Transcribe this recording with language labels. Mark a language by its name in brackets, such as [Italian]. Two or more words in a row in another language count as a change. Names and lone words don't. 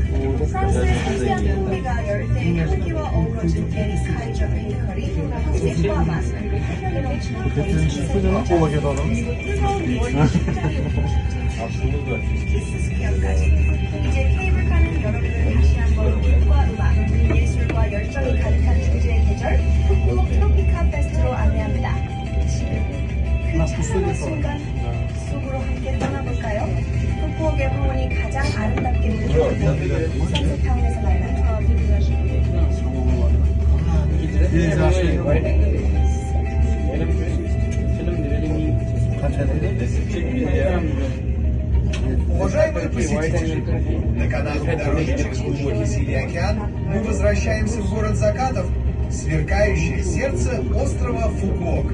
[Korean] 프랑스의 섬세한 풍미가 열대의 향기와 어우러진 베니스 하이저 베이커리, 색과 맛 그리고 활력이 넘치는 거리에서 그리고 뜨거운 월드 식당으로 키스 스퀘어까지 이제 케이블카는 여러분을 다시 한번 빛과 음악, 예술과 열정이 가득한 주제의 계절 푸꾸옥 트로피카 페스트로 안내합니다. 지금 그 찬란한 순간 속으로 함께 떠나볼까요? 푸꾸옥의 황혼이 가장 아름답게 느껴지는 선셋타운에서 만나요. [Russian] Уважаемые посетители, на канатной дороге через глубокий Синий океан мы возвращаемся в город закатов, сверкающее сердце острова Фукуок.